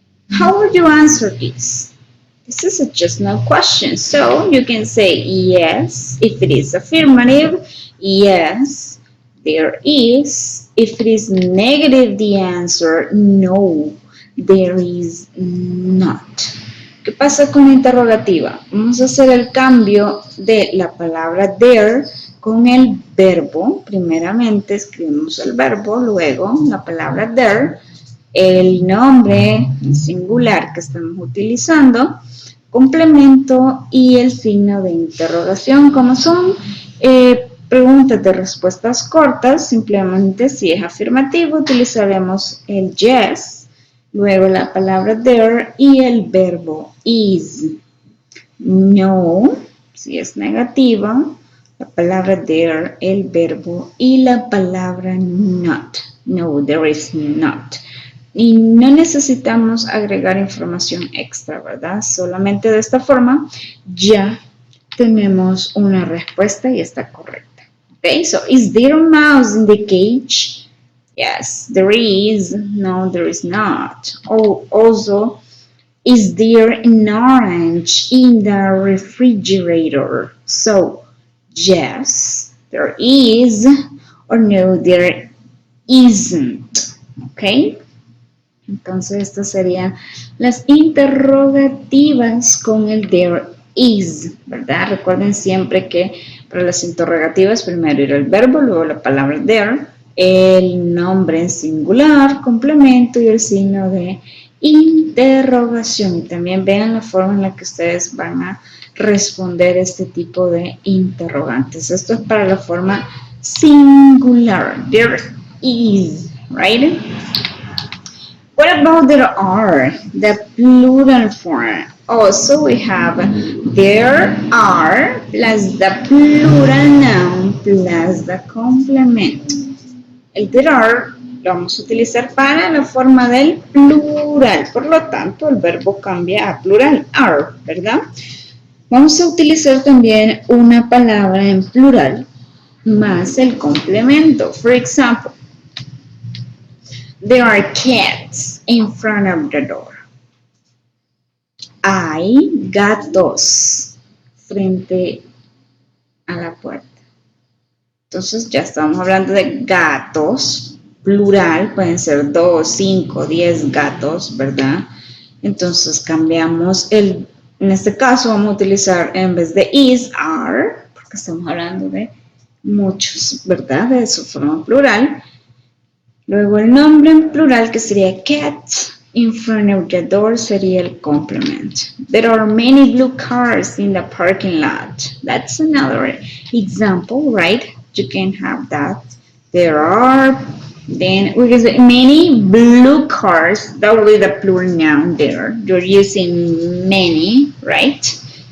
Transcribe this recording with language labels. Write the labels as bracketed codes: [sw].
[en] How would you answer this? This is a just no question. So you can say yes if it is affirmative, yes, there is. If it is negative, the answer, no, there is not. [es] ¿Qué pasa con la interrogativa? Vamos a hacer el cambio de la palabra there con el verbo. Primeramente escribimos el verbo, luego la palabra there, el nombre singular que estamos utilizando, complemento y el signo de interrogación. Como son preguntas de respuestas cortas, simplemente si es afirmativo utilizaremos el yes, luego la palabra there y el verbo is. No, si es negativa, la palabra there, el verbo y la palabra not. [en] No, there is not. [es] Y no necesitamos agregar información extra, ¿verdad? Solamente de esta forma ya tenemos una respuesta y está correcta. [en] Okay, so is there a mouse in the cage? Yes, there is. No, there is not. Also, is there an orange in the refrigerator? So, yes, there is, or no, there isn't. Okay? [es] Entonces, estas serían las interrogativas con el there is, ¿verdad? Recuerden siempre que para las interrogativas primero irá el verbo, luego la palabra there, el nombre en singular, complemento y el signo de interrogación. Y también vean la forma en la que ustedes van a responder este tipo de interrogantes. Esto es para la forma singular. [en] There is, right? What about there are, the plural form? Also we have there are plus the plural noun plus the complement. [es] El there are lo vamos a utilizar para la forma del plural, por lo tanto el verbo cambia a plural, are, ¿verdad? Vamos a utilizar también una palabra en plural más el complemento. [en] For example, there are cats in front of the door. [es] Hay gatos frente a la puerta. Entonces ya estamos hablando de gatos, plural, pueden ser 2, 5, 10 gatos, ¿verdad? Entonces cambiamos en este caso vamos a utilizar en vez de is, are, porque estamos hablando de muchos, ¿verdad? De su forma plural. Luego el nombre en plural que sería [en] cat in front of the door [es] sería el complement. [en] There are many blue cars in the parking lot. That's another example, right? You can have that. There are, then we can say many blue cars. That will be the plural noun there. You're using many, right?